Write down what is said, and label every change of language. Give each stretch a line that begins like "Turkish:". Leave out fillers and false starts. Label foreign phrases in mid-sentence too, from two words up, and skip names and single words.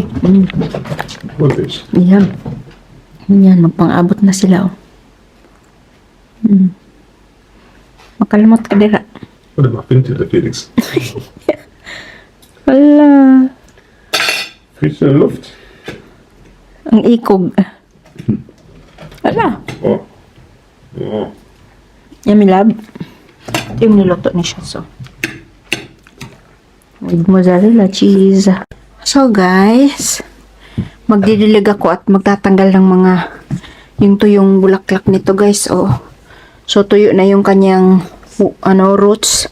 German: Wirklich.
Filipino: Yan. Yan, magpang-abot na sila, oh.
Cebuano: Makalimot ka dira.
German: Warte mal, findet ihr der Felix?
Filipino: Wala.
German: Riecht in der Luft?
Cebuano: Ang ikog. Wala. Oh. Oh.
English: Yummy lab.
Filipino: Ito yung niluto ni siya, so.
English: with mozzarella cheese.
Filipino: So guys, magdidilig ako at magtatanggal ng mga yung tuyong bulaklak nito guys. Oh. So tuyo na yung kanyang roots.